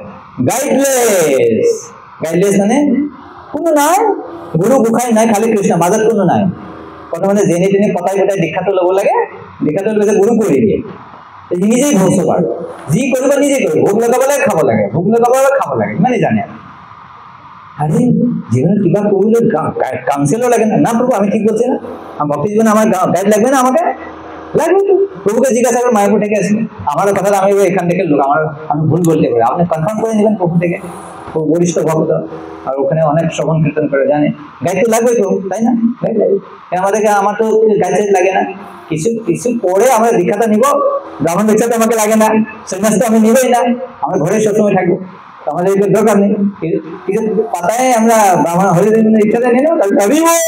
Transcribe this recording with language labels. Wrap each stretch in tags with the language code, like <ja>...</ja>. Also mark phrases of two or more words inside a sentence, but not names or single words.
<as>গাইডলেছ মানে কোনো নাই গুৰু গোসাই নাই খালি কৃষ্ণ মাজত কোনো নাই প্ৰথমতে যেনে তেনে পতাই পতাই দীক্ষাটো ল'ব লাগে দীক্ষাটো লৈ গুৰু কৰি দিয়ে নিজেই ভোগ পাৰ যি কৰিব নিজে কৰিব ভোগ লগাব লাগে খাব লাগে ভোগ লগাব লাগে খাব লাগে ইমানেই</as> <bn>জানে আরে জীবনে কিবা করলে কাউন্সিলর লাগে না প্রভু আমি ঠিক বলছি না ভক্তি জীবনে আমার গাইড লাগবে না আমাকে লাগবে তো প্রভুকে জিজ্ঞাসা করে মায়াপুর থেকে আসলে আমার কথা আমি এখান থেকে লোক আমার আমি ভুল বলতে পারি আপনি কনফার্ম করে নেবেন প্রভু থেকে বরিষ্ঠ ভক্ত আর ওখানে অনেক শ্রবণ কীর্তন করে জানে গাইড তো লাগবে তো তাই না গাইড লাগবে আমাদেরকে আমার তো গাইড লাগে না কিছু কিছু পরে আমরা দীক্ষাটা নিব ব্রাহ্মণ দীক্ষা তো আমাকে লাগে না সন্ন্যাস তো আমি নিবই না আমার ঘরে সবসময় থাকবো আমাদের এগুলো দরকার নেই কিছু পাতায় আমরা ব্রাহ্মণ হরিদিন দীক্ষাটা নিয়ে নেবো তাহলে ভাবিব</bn>